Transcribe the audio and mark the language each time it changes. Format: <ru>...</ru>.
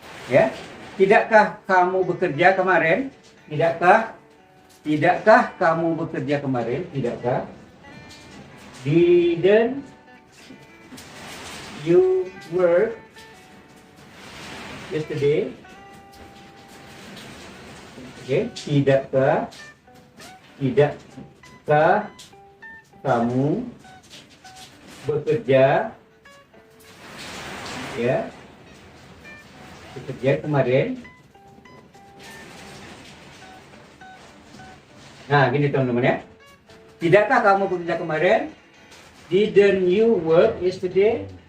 <id>Ya, tidakkah kamu bekerja kemarin? Tidakkah kamu bekerja kemarin? Tidakkah?</id> <en>Didn't you work yesterday?</en> <id>Oke, tidakkah kamu bekerja kemarin? Nah, gini teman-teman ya. Tidakkah kamu bekerja kemarin?</id> <en>Didn't you work yesterday?</en>